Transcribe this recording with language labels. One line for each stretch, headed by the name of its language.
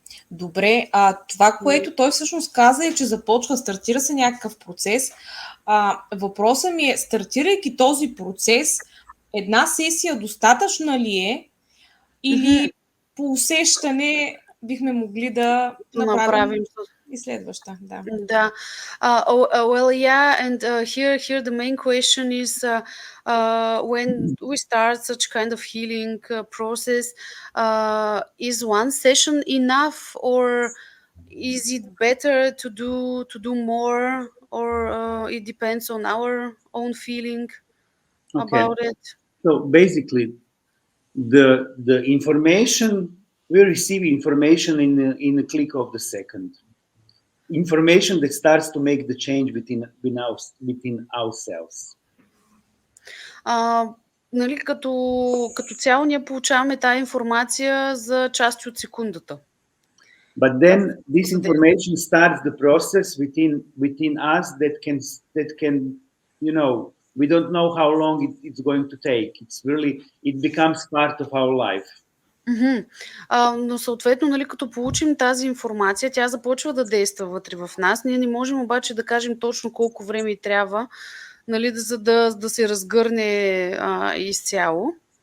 Bulgarian: Добре, това, което той всъщност каза е, че стартира се някакъв процес. Въпросът ми е, стартирайки този процес, една сесия достатъчна ли е или по усещане бихме могли да направим и следваща? Да.
English: Well, yeah, and here the main question is when we start such kind of healing process, is one session enough, or is it better to do more, or it depends on our own feeling about it? So basically, the information, we receive information in a click of the second. Information that starts to make the change within ourselves.
Bulgarian: Нали, като цяло ние получаваме тази информация за части от секундата.
English: But then this information starts the process within us that can, you know, we don't know how long it's going to take. It becomes part of our life.
Bulgarian: Но съответно, нали, като получим тази информация, тя започва да действа вътре в нас. Ние не можем обаче да кажем точно колко време й трябва, нали, за да се разгърне изцяло.